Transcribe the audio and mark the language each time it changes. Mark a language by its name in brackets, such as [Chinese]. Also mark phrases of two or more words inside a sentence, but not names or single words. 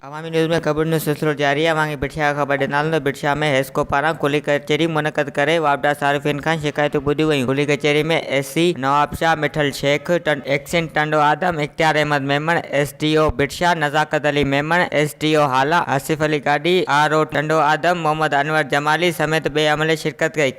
[Sindhi] न्यूज़ में खबर नो सिलसिलो जारी है। मांगी बिरछा खबर ॾिनाल बिरछा में हेस्को पारां खुली कचहरी मुनक़द करे वापडा सारिफ़िन खां शिकायतूं ॿुधियूं वयूं। खुली कचहरी में एससी नवाब शाह, मिठल शेख, एक्सिन टंडो आदम, इख्तियार अहमद मेमण, एसडीओ बिरछा, नज़ाकत अली मेमण, एसडीओ हाला, आसिफ अली गाडी, आरओ टंडो आदम, मोहम्मद अनवर जमाली समेत बे अमले शिरकत कई।